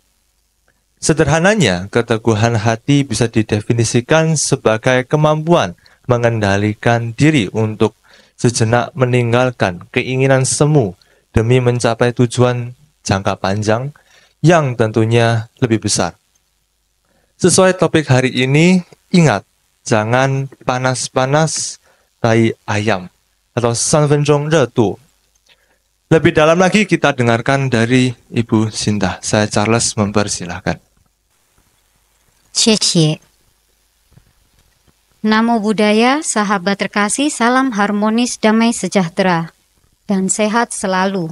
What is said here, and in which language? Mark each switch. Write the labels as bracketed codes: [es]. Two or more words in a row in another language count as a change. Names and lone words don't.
[id] Sederhananya, keteguhan hati bisa didefinisikan sebagai kemampuan mengendalikan diri untuk sejenak meninggalkan keinginan semu demi mencapai tujuan jangka panjang yang tentunya lebih besar. Sesuai topik hari ini, ingat, jangan panas-panas tai ayam atau [zh] 3 分钟热度. [id] Lebih dalam lagi kita dengarkan dari Ibu Sinta. Saya Charles mempersilahkan. [zh] 谢谢. [pi] Namo Buddhaya, [id] sahabat terkasih, salam harmonis, damai sejahtera, dan sehat selalu.